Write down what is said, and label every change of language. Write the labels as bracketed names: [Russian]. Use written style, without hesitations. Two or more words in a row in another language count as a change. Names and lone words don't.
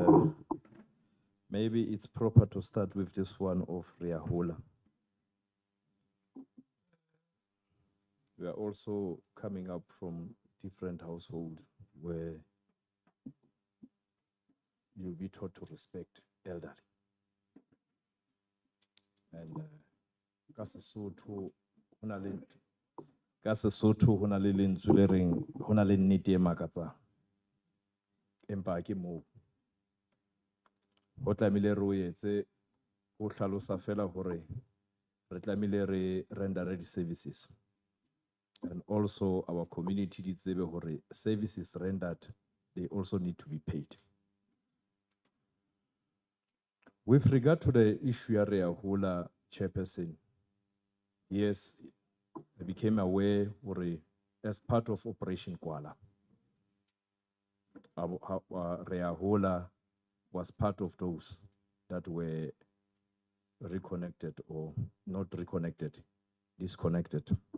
[English] Maybe it's proper to start with this one of Riahula. We are also coming up from different households where you'll be taught to respect elderly. [Southern Sotho] And ka Sesotho ho na le lentswe le reng ho na le nnete e makatsang. Empa ke moo ho tlamehile re o etse ho hlalosa fela hore re tlamehile re render di services, [English] and also our community [Southern Sotho] di tsebe hore [English] services rendered, they also need to be paid. With regard to the issue ya Riahula, Chairperson, yes, I became aware hore as part of Operation Kwala, Riahula was part of those that were reconnected or not reconnected, disconnected.